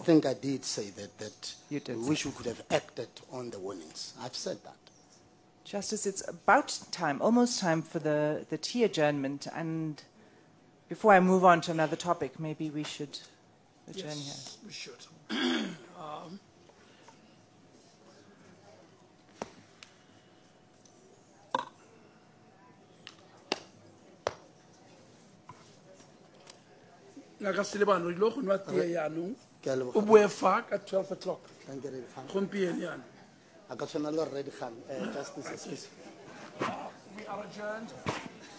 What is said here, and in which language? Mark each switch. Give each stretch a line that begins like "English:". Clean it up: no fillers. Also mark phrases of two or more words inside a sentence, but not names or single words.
English: I think I did say that You did we say wish we could have acted on the warnings. I've said that. Justice, it's about time, almost time for the tea adjournment. And before I move on to another topic, maybe we should adjourn Yes, we should.
Tswana: Ngaka Selebano, ilo go nwa tee yaanong, Ke a leboga. o boe fa ka 12 o'clock.
English: Thank you, Redi Kgang.
Tswana: Gompieno yana.
English: I got another Redi Kgang, Justice, excuse me. We are adjourned.